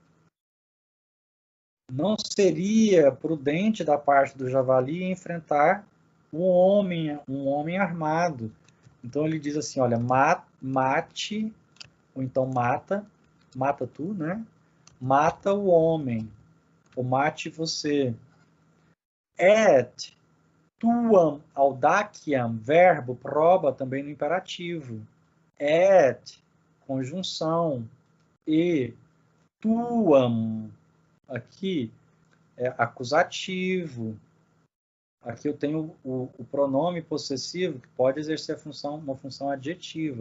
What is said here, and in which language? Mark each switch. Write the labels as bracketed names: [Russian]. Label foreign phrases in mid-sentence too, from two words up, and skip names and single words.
[Portuguese] Não seria prudente da parte do javali enfrentar um homem armado. Então ele diz assim, olha, mate, ou então mata tu, né? Mata o homem, ou mate você. [Latin] Et tuam audaciam, [Portuguese] verbo, proba também no imperativo. Et, conjunção, e tuam, aqui é acusativo. Aqui eu tenho o pronome possessivo que pode exercer uma função adjetiva.